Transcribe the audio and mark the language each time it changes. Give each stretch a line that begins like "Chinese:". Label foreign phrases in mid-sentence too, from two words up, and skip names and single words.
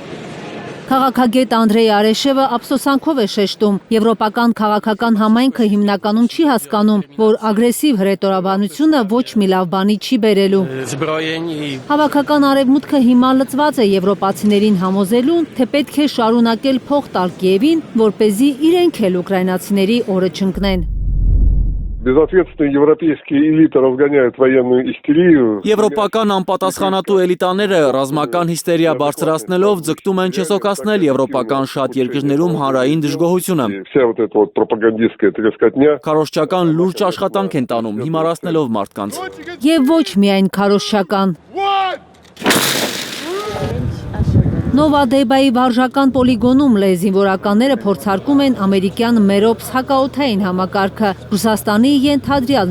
Armenian: Քաղաքագետ Անդրեյ Արեշևը ափսոսանքով է շեշտում, եվրոպական քաղաքական համայնքը հիմնականում չի հասկանում, որ ագրեսիվ հրետորաբանությունը ոչ մի լավ բանի չի բերելու։ Հավաքական արևմուտքը հիմա լծված է եվրոպացիներին համոզելուն, թե պետք է շարունակել փող տալ Կիևին, որպեսզի իրենք էլ ուկրաինացիների օրը չընկնեն։
Russian: Безответственные европейские элиты разгоняют военную истерию.
Armenian: Եվրոպական անպատասխանատու էլիտաները ռազմական հիստերիա բարձրացնելով ձգտում են չեսոկացնել եվրոպական շատ երկրներում հանրային դժգոհությունը։
Russian: Вся вот эта вот пропагандистская трескотня.
Armenian: Քարոզչական լուրջ աշխատանք են տանում, հիմարացնելով մարդկանց։ Եվ ոչ միայն քարոզչական։ Նովադեբայի վարժական պոլիգոնում զինվորականները փորձարկում են ամերիկյան Մերոպս հակաօդային համակարգը Ռուսաստանի ենթադրյալ